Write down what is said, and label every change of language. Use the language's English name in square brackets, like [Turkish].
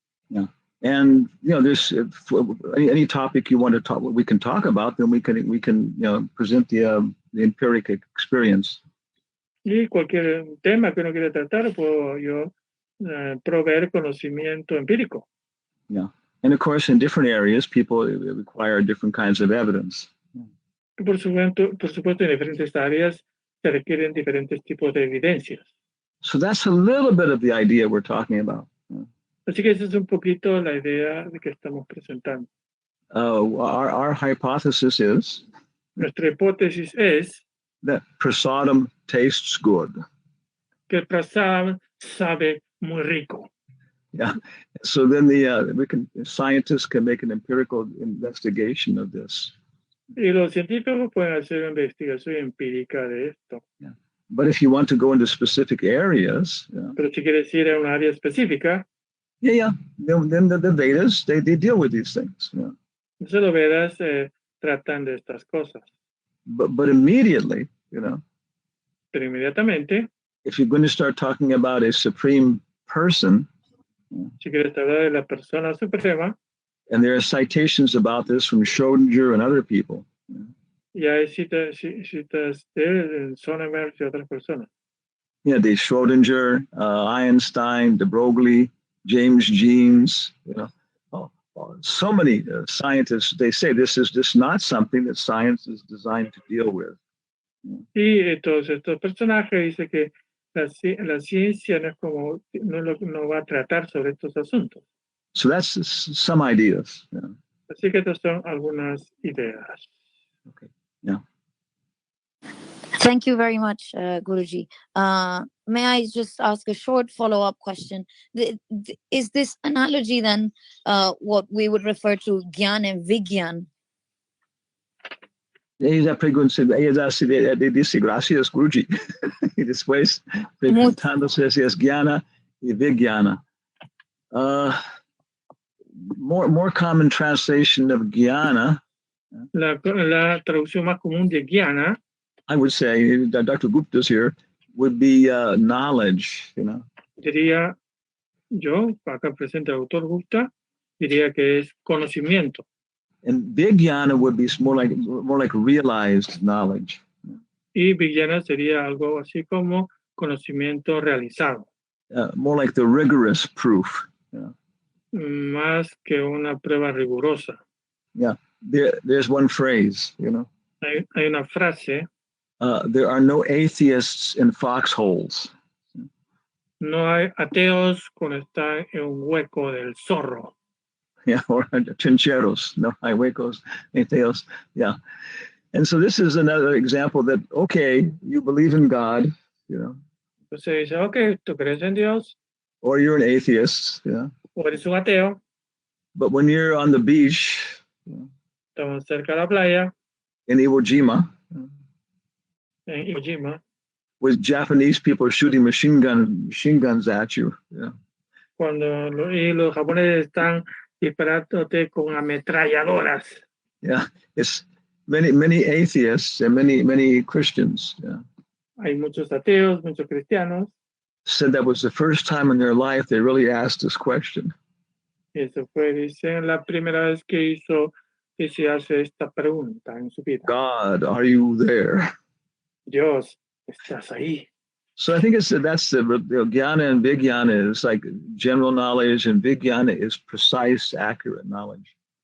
[English] Yeah, and there's any topic you want to talk, we can talk about. Then we can present the empiric experience. [Spanish] Y cualquier tema que uno quiera tratar, puedo yo proveer conocimiento empírico. [English] Yeah, and of course, in different areas, people require different kinds of evidence. [Spanish] Por supuesto, en diferentes áreas se requieren diferentes tipos de evidencias. [English] So that's a little bit of the idea we're talking about. [Spanish] Así que esa es un poquito la idea de que estamos presentando. [English] Our hypothesis is [Spanish] Nuestra hipótesis es [English] that prasadam tastes good. [Spanish] que el prasad sabe muy rico. [English] Yeah. So then scientists can make an empirical investigation of this. [Spanish] Y los científicos pueden hacer una investigación empírica de esto. [English] Yeah. But if you want to go into specific areas, [Spanish] Pero si quieres ir a un área específica, [English] then the Vedas they deal with these things. [Spanish] entonces los Vedas tratan de estas cosas. [English] But immediately, [Spanish] Pero inmediatamente, [English] if you're going to start talking about a supreme person, [Spanish] si quieres hablar de la persona suprema, [English] and there are citations about this from Schrödinger and other people. [Spanish] y hay citas de Sonnenberg y otras personas. [English] Yeah, the Schrödinger, Einstein, de Broglie, James Jeans, so many scientists, they say this is just not something that science is designed to deal with. [Spanish] Y todos estos personajes dicen que la ciencia no va a tratar sobre estos asuntos. [English] So that's some ideas. [Spanish] Así que estas son algunas ideas. [English] Okay. Yeah. Thank you very much, Guruji. May I just ask a short follow-up question? Is this analogy then what we would refer to Gyan and Vigyan? [Spanish] Ella dice, gracias, Guruji. Y después, preguntándose si es Gyana y Vigyana. [English] More common translation of Gyana. [Spanish] La traducción más común de Gyana, [English] I would say, Dr. Gupta's here, would be knowledge, you know. [Spanish] Diría yo, acá presente el autor Gupta, diría que es conocimiento. [English] And Vijnana would be more like realized knowledge. [Spanish] Y Vijnana sería algo así como conocimiento realizado. [English] More like the rigorous proof. You know? [Spanish] Más que una prueba rigurosa. [English] Yeah, there's one phrase, you know. [Spanish] Hay una frase. [English] There are no atheists in foxholes. [Spanish] No hay ateos cuando están en un hueco del zorro. Yeah, or chincheros. No hay huecos, ateos. Yeah. [English] And so this is another example that, okay, you believe in God, you know. [Spanish] Entonces dice, okay, tú crees en Dios. [English] Or you're an atheist, yeah. [Spanish] O eres un ateo. [English] But when you're on the beach, [Spanish] estamos cerca de la playa, [English] in Iwo Jima, [Spanish] en Iwo Jima, [English] with Japanese people shooting machine guns at you. Yeah. [Spanish] Cuando los japoneses están disparándote con ametralladoras. [English] Yeah, it's many atheists and many Christians. Yeah. [Spanish] Hay muchos ateos, muchos cristianos. [English] Said that was the first time in their life they really asked this question. [Spanish] Eso fue, dicen, la primera vez que se hace esta pregunta en su vida. [English] God, are you there? [Spanish] Dios, ¿estás ahí? [English] So I think that's the Jnana and Vijnana is like general knowledge, and Vijnana is precise, accurate knowledge.